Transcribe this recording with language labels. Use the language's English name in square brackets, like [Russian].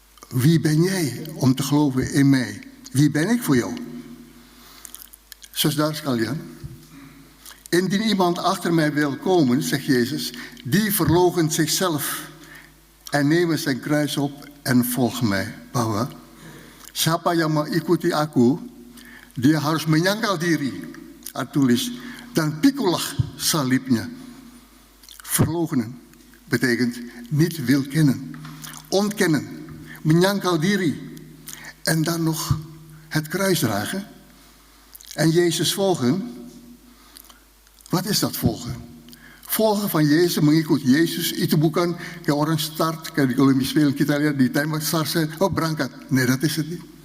[Dutch] Wie ben jij om te geloven in mij? Wie ben ik voor jou? [Indonesian] Saudara sekalian, [Dutch] indien iemand achter mij wil komen, zegt Jezus, die verloochent zichzelf en neemt zijn kruis op en volgt mij. [Indonesian] Bahwa siapa yang mengikuti aku, dia harus menyangkal diri, tulis, dan pikulah salibnya. [Dutch] Verloochenen betekent niet wil kennen, ontkennen, [Indonesian] menyangkal diri [Dutch] en dan nog het kruis dragen en Jezus volgen. Wat is dat volgen? Volgen van Jezus, [Indonesian] mengikut Yesus itu bukan kayak orang start kayak di Olympische Spelen kita lihat di timer start zijn, oh berangkat. [Dutch] Nee, dat is het niet.